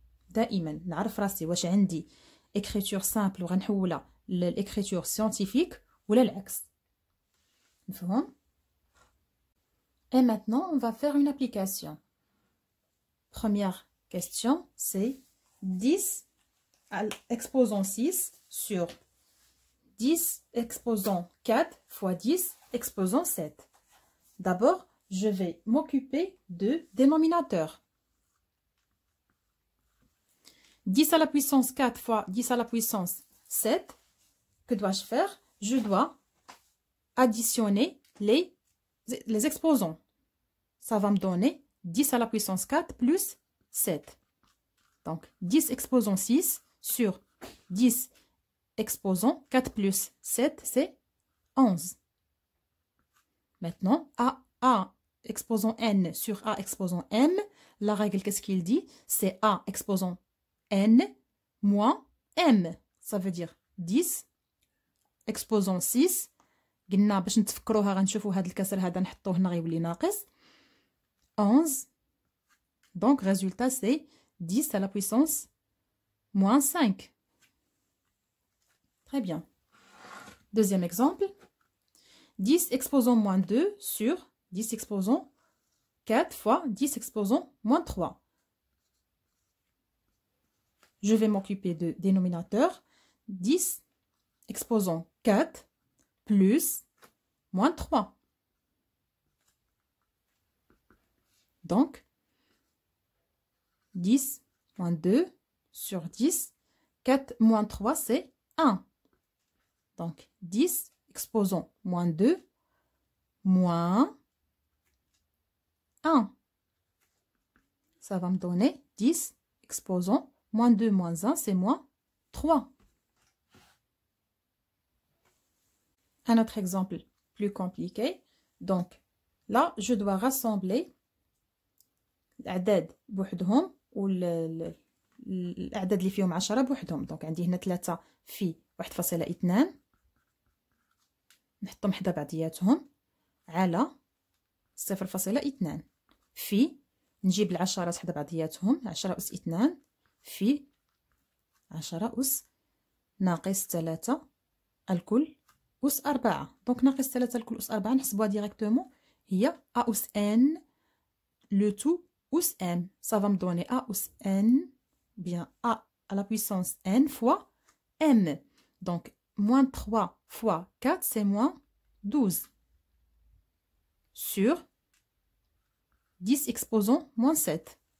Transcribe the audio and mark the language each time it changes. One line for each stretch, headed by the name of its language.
Arabic: دائما نعرف راسي واش عندي
French: écriture simple
Arabic: وغنحولها للإكريتور scientifique ولا العكس.
French: مفهوم؟ Et maintenant on va faire une application. Première question, c'est 10 exposant 6 sur 10 exposant 4 fois 10 exposant 7. D'abord, je vais m'occuper de dénominateur. 10 à la puissance 4 fois 10 à la puissance 7. Que dois-je faire? Je dois additionner les exposants. Ça va me donner 10 à la puissance 4 plus 7. Donc, 10 exposant 6 sur 10 exposant 4 plus 7, c'est 11. Maintenant, A exposant n sur A exposant m, la règle, qu'est-ce qu'il dit? C'est A exposant n moins m. Ça veut dire 10 exposant 6.
Arabic: قلنا باش نتفكروها غنشوفوا هذا الكسر هذا نحطوه هنا غيولي ناقص 11.
French: Donc résultat c'est 10 à la puissance moins 5. Très bien. Deuxième exemple. 10 exposant moins 2 sur 10 exposant 4 fois 10 exposant moins 3. Je vais m'occuper de dénominateur. 10 exposant 4 plus moins 3. Donc, 10 moins 2 sur 10. 4 moins 3, c'est 1. Donc, 10 exposant moins 2 moins 1. Ça va me donner 10 exposant moins 2 moins 1, c'est moins 3. Un autre exemple plus compliqué. Donc, là, je dois rassembler
Arabic: الأعداد بوحدهم والأعداد اللي فيهم 10 بوحدهم. دونك عندي هنا 3 في 1.2 نحطهم حدا بعضياتهم على 0.2 في نجيب العشرات حدا بعضياتهم 10 أس 2 في 10 أس ناقص 3 الكل أس 4. دونك ناقص 3 الكل أس 4 نحسبوها ديريكتومون هي أ أس ان لو تو أس m.
French: Ça va me donner A أس n, bien A à la puissance n fois m. Donc, moins 3 fois 4, c'est moins 12. Sur 10 exposant moins 7.